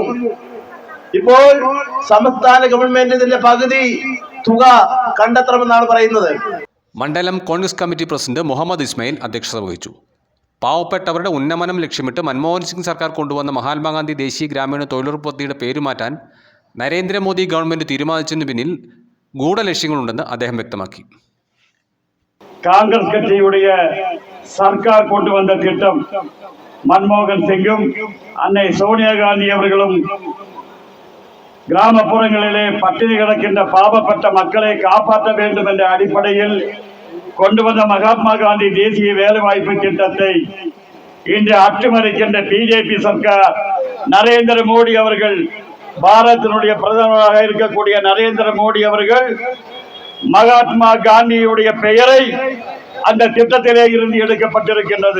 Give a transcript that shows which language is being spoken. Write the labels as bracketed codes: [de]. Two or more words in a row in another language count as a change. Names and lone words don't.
[ml] ഇപ്പോൾ സംസ്ഥാന ഗവൺമെന്റ് ഇതിന്റെ പകുതി തുക കണ്ടെത്തണമെന്നാണ് പറയുന്നത്. മണ്ഡലം കോൺഗ്രസ് കമ്മിറ്റി പ്രസിഡന്റ് മുഹമ്മദ് ഇസ്മായിൽ അധ്യക്ഷത വഹിച്ചു. പാവപ്പെട്ടവരുടെ ഉന്നമനം ലക്ഷ്യമിട്ട് മൻമോഹൻ സിംഗ് സർക്കാർ കൊണ്ടുവന്ന മഹാത്മാഗാന്ധി ദേശീയ ഗ്രാമീണ തൊഴിലുറപ്പ് പദ്ധതിയുടെ പേര് മാറ്റാൻ നരേന്ദ്രമോദി ഗവൺമെന്റ് തീരുമാനിച്ചതിന് പിന്നിൽ ഗൂഢലക്ഷ്യങ്ങളുണ്ടെന്ന് അദ്ദേഹം വ്യക്തമാക്കി. [ta] காங்கிரஸ் கட்சியுடைய சர்க்கார் கொண்டு வந்த திட்டம் மன்மோகன் சிங்கும் அன்னை சோனியா காந்தி அவர்களும் கிராமப்புறங்களிலே பட்டினி கிடக்கின்ற பாவப்பட்ட மக்களை காப்பாற்ற வேண்டும் என்ற அடிப்படையில் கொண்டு வந்த மகாத்மா காந்தி தேசிய வேலைவாய்ப்பு திட்டத்தை இன்று அட்டுமறிக்கின்ற BJP சர்க்கார், நரேந்திர மோடி அவர்கள், பாரதத்தினுடைய பிரதமராக இருக்கக்கூடிய நரேந்திர மோடி அவர்கள் மகாத்மா காந்தியுடைய பெயரை அந்த திட்டத்திலே இருந்து எடுக்கப்பட்டிருக்கின்றது.